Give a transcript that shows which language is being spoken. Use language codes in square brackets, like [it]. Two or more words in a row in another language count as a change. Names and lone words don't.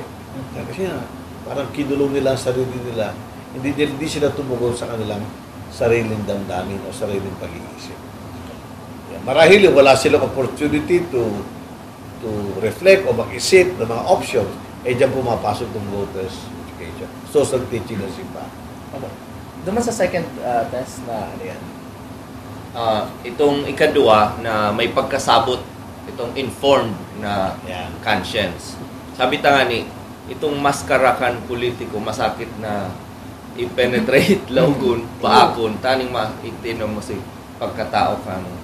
[tl] Kasi parang kinulong nila ang sarili nila. Hindi sila tumugon sa kanilang sariling damdamin o sariling pag-iisip. Marahil wala silang [en] opportunity to reflect [tl] o mag-isip ng mga options, diyan pumapasok ng [en] voters education. Social teaching [tl] ng simbahan. [bik] Duman sa [en] second test [bik] na ano yan, Itong ikadua na may pagkasabot, itong informed na conscience. Sabi ta nga ni, itong maskarakan politiko, masakit na i-penetrate, laugon, paakon, taning maitino mo si pagkatao kang